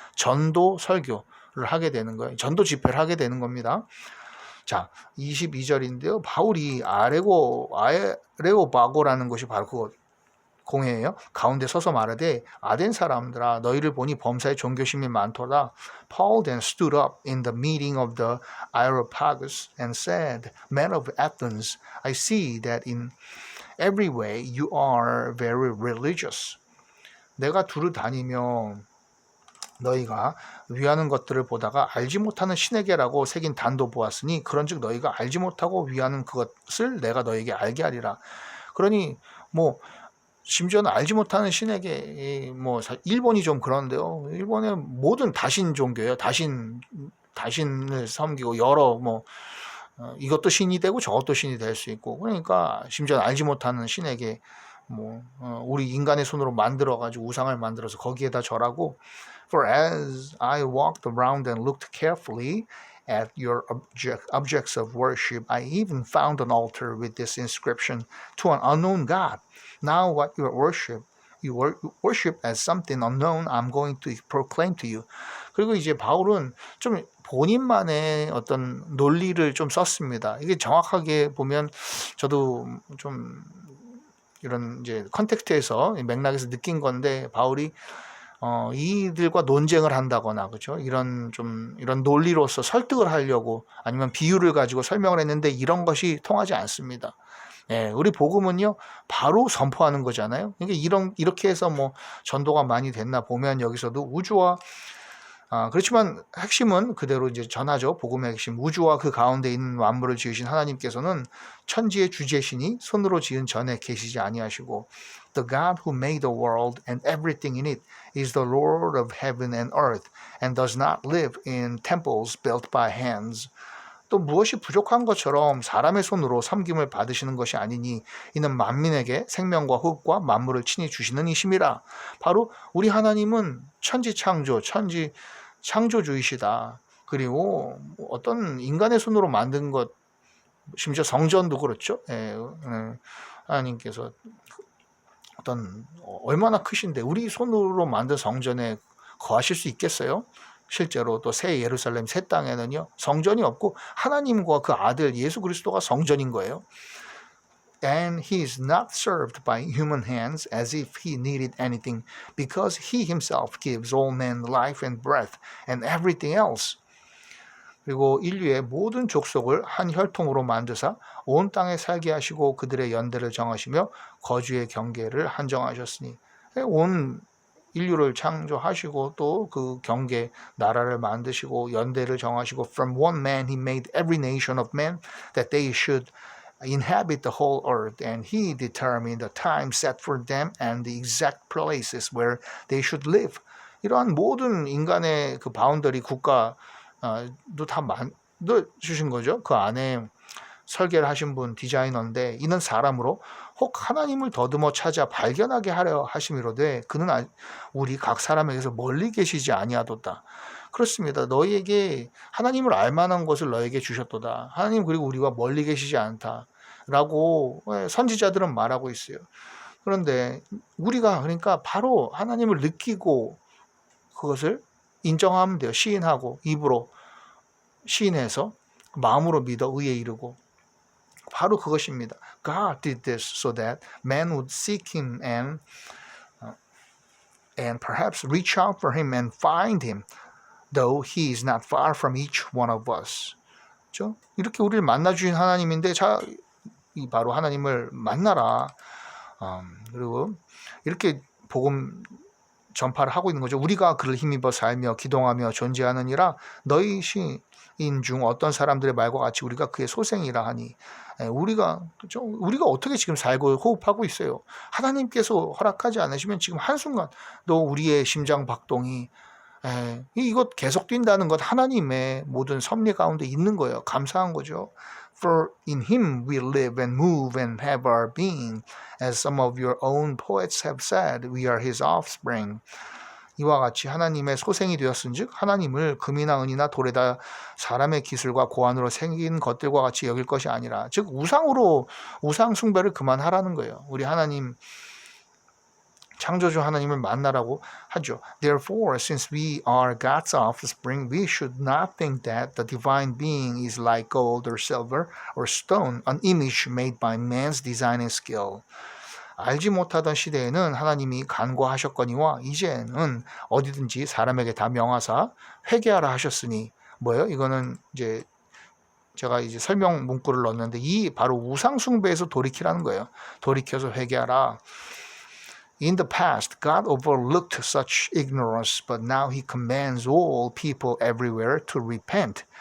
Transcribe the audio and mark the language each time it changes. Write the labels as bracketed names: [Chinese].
[Korean] 전도 설교를 하게 되는 거예요. 전도 집회를 하게 되는 겁니다. 자, 22절인데요. 바울이 아레오바고라는 것이 바로 그거 공회예요. 가운데 서서 말하되 아덴 사람들아 너희를 보니 범사에 종교심이 많도다. [English] Paul then stood up in the meeting of the Areopagus and said, Men of Athens, I see that in every way you are very religious. [Korean] 내가 두루 다니며 너희가 위하는 것들을 보다가 알지 못하는 신에게라고 새긴 단도 보았으니 그런즉 너희가 알지 못하고 위하는 그것을 내가 너희에게 알게 하리라. 그러니 심지어는 알지 못하는 신에게 일본이 좀 그런데요. 일본의 모든 다신 종교예요. 다신을 섬기고 여러 이것도 신이 되고 저것도 신이 될 수 있고 그러니까 심지어 알지 못하는 신에게 우리 인간의 손으로 만들어 가지고 우상을 만들어서 거기에다 절하고 [English] For as I walked around and looked carefully at your objects of worship, I even found an altar with this inscription to an unknown God. Now what you worship as something unknown, I'm going to proclaim to you. [Korean] 그리고 이제 바울은 좀 본인만의 어떤 논리를 좀 썼습니다. 이게 정확하게 보면 저도 좀 이런 이제 컨텍스트에서 맥락에서 느낀 건데 바울이 이들과 논쟁을 한다거나 그렇죠? 이런 논리로서 설득을 하려고 아니면 비유를 가지고 설명을 했는데 이런 것이 통하지 않습니다. 우리 복음은요 바로 선포하는 거잖아요. 그러니까 이렇게 해서 전도가 많이 됐나 보면 여기서도 우주와 그렇지만 핵심은 그대로 이제 전하죠. 복음의 핵심 우주와 그 가운데 있는 만물을 지으신 하나님께서는 천지의 주재신이 손으로 지은 전에 계시지 아니하시고 [English] The God who made the world and everything in it is the Lord of heaven and earth and does not live in temples built by hands. [Korean] 또 무엇이 부족한 것처럼 사람의 손으로 섬김을 받으시는 것이 아니니 이는 만민에게 생명과 흙과 만물을 친히 주시는 이심이라. 바로 우리 하나님은 천지 창조주이시다. 그리고 어떤 인간의 손으로 만든 것 심지어 성전도 그렇죠. 하나님께서 얼마나 크신데 우리 손으로 만든 성전에 거하실 수 있겠어요? 실제로 또 새 예루살렘 새 땅에는요 성전이 없고 하나님과 그 아들 예수 그리스도가 성전인 거예요. [English] And he is not served by human hands as if he needed anything because he himself gives all men life and breath and everything else. [Korean] 그리고 인류의 모든 족속을 한 혈통으로 만드사 온 땅에 살게 하시고 그들의 연대를 정하시며 거주의 경계를 한정하셨으니 온 인류를 창조하시고 또 그 경계 나라를 만드시고 연대를 정하시고 [English] from one man he made every nation of men that they should inhabit the whole earth and he determined the time set for them and the exact places where they should live. [Korean] 이러한 모든 인간의 그 바운더리 국가도 다 만들어주신 거죠. 그 안에 설계를 하신 분 디자이너인데 이는 사람으로 혹 하나님을 더듬어 찾아 발견하게 하려 하심이로되 그는 우리 각 사람에게서 멀리 계시지 아니하도다. 그렇습니다. 너희에게 하나님을 알만한 것을 너에게 주셨도다. 하나님 그리고 우리와 멀리 계시지 않다. 라고 선지자들은 말하고 있어요. 그런데 우리가 그러니까 바로 하나님을 느끼고 그것을 인정하면 돼요. 시인하고 입으로 시인해서 마음으로 믿어 의에 이르고 바로 그것입니다. [English] God did this so that man would seek him and perhaps reach out for him and find him, though he is not far from each one of us. [Korean] 그렇죠? 이렇게 우리를 만나 주신 하나님인데 자, 이 바로 하나님을 만나라. 그리고 이렇게 복음 전파를 하고 있는 거죠. 우리가 그를 힘입어 살며 기동하며 존재하느니라 너희 시인 중 어떤 사람들의 말과 같이 우리가 그의 소생이라 하니 우리가 그렇죠? 우리가 어떻게 지금 살고 호흡하고 있어요. 하나님께서 허락하지 않으시면 지금 한순간도 우리의 심장 박동이 이것 계속 뛴다는 것 하나님의 모든 섭리 가운데 있는 거예요. 감사한 거죠. [English] For in him we live and move and have our being. As some of your own poets have said, we are his offspring. [Korean] 이와 같이 하나님의 소생이 되었은즉 하나님을 금이나 은이나 돌에다 사람의 기술과 고안으로 생긴 것들과 같이 여길 것이 아니라 즉 우상으로 우상 숭배를 그만하라는 거예요. 우리 하나님 창조주 하나님을 만나라고 하죠. [English] Therefore, since we are God's offspring, we should not think that the divine being is like gold or silver or stone, an image made by man's design and skill. [Korean] 알지 못하던 시대에는 하나님이 간과하셨거니와 이제는 어디든지 사람에게 다 명하사 회개하라 하셨으니 뭐예요? 이거는 이제 제가 이제 설명 문구를 넣었는데 이 바로 우상 숭배에서 돌이키라는 거예요. 돌이켜서 회개하라. [English] In the past, God overlooked such ignorance, but now He commands all people everywhere to repent.